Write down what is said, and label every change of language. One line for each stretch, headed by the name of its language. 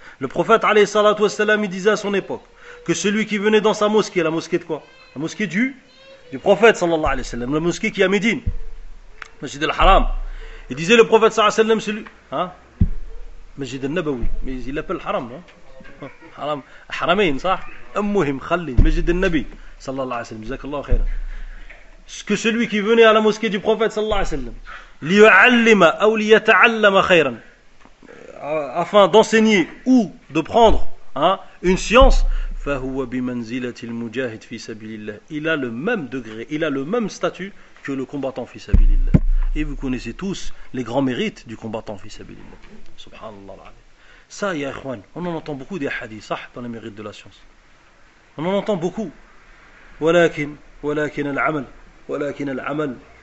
French: Le prophète alayhi salatu wassalam disait à son époque que celui qui venait dans sa mosquée, la mosquée de quoi? La mosquée du prophète sallallahu alayhi wasallam, la mosquée qui est à Médine, Masjid al-Haram. Il disait le prophète sallallahu alayhi wasallam, celui, hein, Masjid al-Nabawi, mais il l'appelle Haram, non?
Arabic: Haram, Haramain, صح? المهم خلي مسجد النبي صلى الله عليه وسلم جزاك الله خيرا
French: que celui qui venait à la mosquée du prophète
Arabic: صلى الله عليه وسلم ليعلم او ليتعلم خيرا
French: afin d'enseigner ou de prendre, hein, une science,
Arabic: فهو بمنزلة المجاهد في سبيل الله.
French: Il a le même degré, il a le même statut que le combattant في سبيل الله. Et vous connaissez tous les grands mérites du combattant في سبيل الله.
Arabic: سبحان الله العظيم.
French: Ça, يا اخوان, on en entend beaucoup des hadiths, صح, dans les mérites de la science. On en entend beaucoup.
Arabic: Walakin al-amal.